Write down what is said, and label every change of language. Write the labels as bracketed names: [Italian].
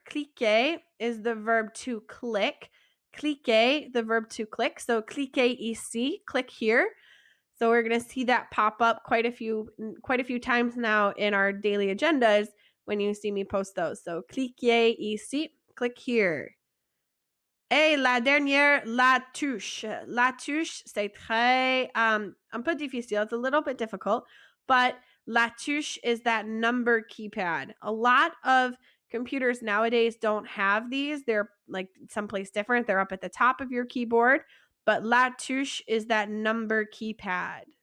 [English] Cliquer is the verb to click. Cliquer, the verb to click. So [French] cliquer ici, [English] click here. So we're going to see that pop up quite a few times now in our daily agendas when you see me post those. So cliquer ici, click here. [French] Et la dernière, la touche. La touche, c'est très un peu difficile. [English] It's a little bit difficult, but la touche is that number keypad. A lot of computers nowadays don't have these. They're like someplace different. They're up at the top of your keyboard, but la touche is that number keypad.